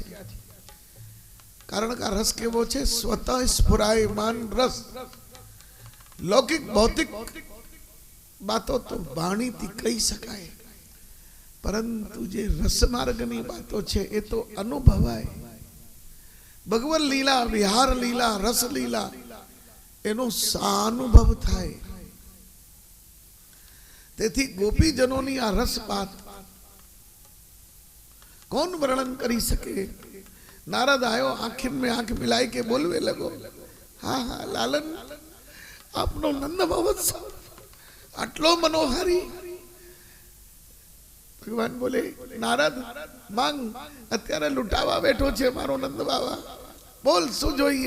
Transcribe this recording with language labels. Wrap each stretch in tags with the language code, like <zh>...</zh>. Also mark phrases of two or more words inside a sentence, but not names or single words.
<gu>કારણ કા રસ કેવો છે સ્વતઃ સ્ફુરાયમાન રસ. લૌકિક ભૌતિક બાતો તો વાણી થી કહી શકાય, પરંતુ જે રસ માર્ગની બાતો છે એ તો અનુભવાય. ભગવત લીલા, વિહાર લીલા, રસ લીલા એનો સાનુભવ થાય. તેથી ગોપીજનોની આ રસ બાત કૌન વર્ણન કરી સકે.</gu> <bra>नारद आयो, आंखिन में आंख मिलाई के बोलवे लगो, हाँ हाँ लालन</bra> <gu>આપનો નંદ મહોત્સવ આટલો મનોહારી.</gu> <hi>भगवान बोले, नारद मांग,</hi> <gu>અત્યારે લુટાવા બેઠો છે મારો નંદ બાબા, બોલ શું જોઈએ.</gu>